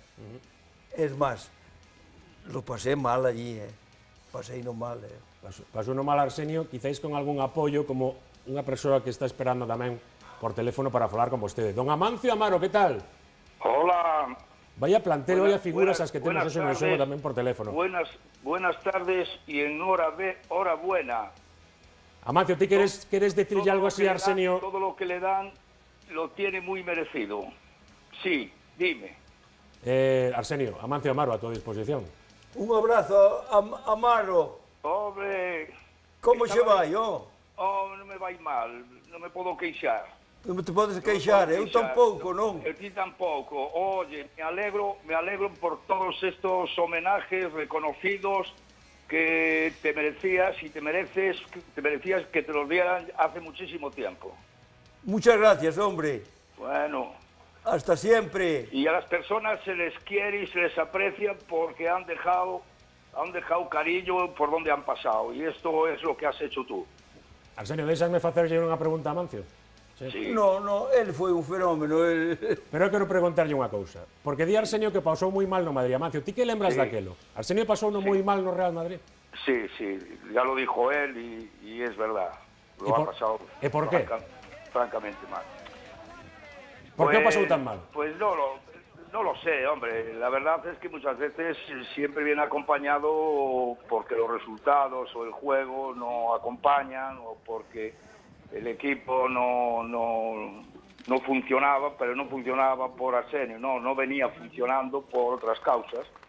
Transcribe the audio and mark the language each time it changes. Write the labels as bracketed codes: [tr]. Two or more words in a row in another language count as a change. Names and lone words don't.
[gl] Es máis, [es] lo pasé mal allí, [gl] pasei no mal. Pasou no mal Arsenio, quizáis con algún apoio, como unha persoa que está esperando tamén por teléfono para falar con vostede. Don Amancio Amaro, que tal? [es] Hola. [gl] Vaya plantel, vaya figuras as que temos hoxe no xogo tamén por teléfono. [es] Buenas tardes e hora buena. [gl] Amancio, ti queres decirle algo así a Arsenio? [es] Todo lo que le dan lo tiene muy merecido. Sí, dime. Arsenio, Amancio Amaro, a tu disposición. Un abrazo, Amaro. Hombre... [gl] Como se vai, Oh, non me vai mal, non me podo queixar. Non te podes queixar, eu tampouco, non? Eu ti tampouco. [es] Oye, me alegro por todos estos homenajes reconocidos que te merecías y te merecías que te los dieran hace muchísimo tiempo. Muchas gracias, hombre. Bueno. Hasta siempre. Y a las personas se les quiere y se les aprecia porque han dejado cariño por donde han pasado. Y esto es lo que has hecho tú. [gl] Arsenio, deixasme facerlle unha pregunta a Amancio? Sí. No, el foi un fenómeno. Pero eu quero preguntarlle unha cousa. Porque di Arsenio que pasou moi mal no Madrid. Amancio, ti que lembras daquelo? Arsenio pasou moi mal no Real Madrid? [es] Sí, ya lo dijo él y es verdad. Lo ha pasado por qué? Francamente mal. ¿Por qué pasó tan mal? Pues no lo sé, hombre. La verdad es que muchas veces siempre viene acompañado porque los resultados o el juego no acompañan o porque el equipo no no funcionaba, pero no funcionaba por Arsenio, no venía funcionando por otras causas.